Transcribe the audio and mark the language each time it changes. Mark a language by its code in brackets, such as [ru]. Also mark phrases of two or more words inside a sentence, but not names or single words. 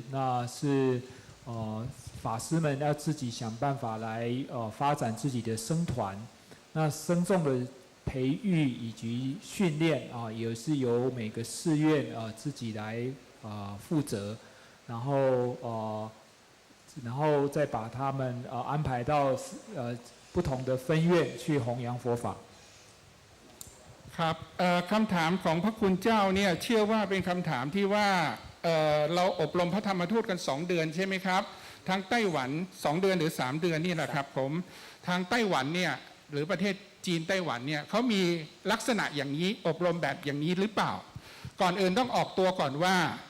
[zh] 那是法师们要自己想办法来发展自己的僧团，那僧众的培育以及训练也是由每个寺院自己来负责，然后再把他们安排到不同的分院去弘扬佛法。 [th] ครับคำถามของพระคุณเจ้าเนี่ยเชื่อว่าเป็นคำถามที่ว่าเราอบรมพระธรรมทูตกัน2 เดือนใช่ไหมครับทางไต้หวัน2 เดือนหรือ3 เดือนนี่แหละครับผมทางไต้หวันเนี่ยหรือประเทศจีนไต้หวันเนี่ยเขามีลักษณะอย่างนี้อบรมแบบอย่างนี้หรือเปล่าก่อนอื่นต้องออกตัวก่อนว่า